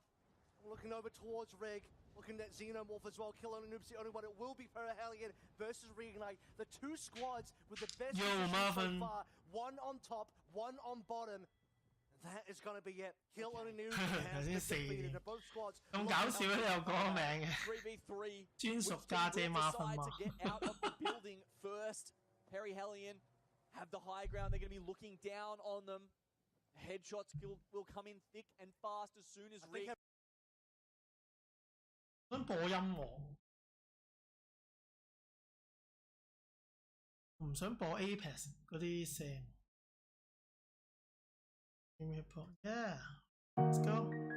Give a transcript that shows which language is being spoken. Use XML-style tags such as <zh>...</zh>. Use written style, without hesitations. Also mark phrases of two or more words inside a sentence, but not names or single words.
<en>Looking over towards Rig. Looking at Xenomorph as well. Kill on Noob's the only one. It will be Perihelion versus Reignite. The 2 squads with the best position so far. One on top, one on bottom. That is going to be it. Kill on Noob has been defeated. Both squads.</en> <yue>咁搞笑咧，有個名嘅。</yue> <en>3v3.</en> <yue>專屬家姐馬芬嘛。</yue> <en>to get out of the building first. Perihelion have the high ground. They're going to be looking down on them. Headshots will come in thick and fast as soon as Rig.</en> <yue>想播音樂，唔想播 Apex 嗰啲聲。</yue> <en>Yeah, let's go.</en>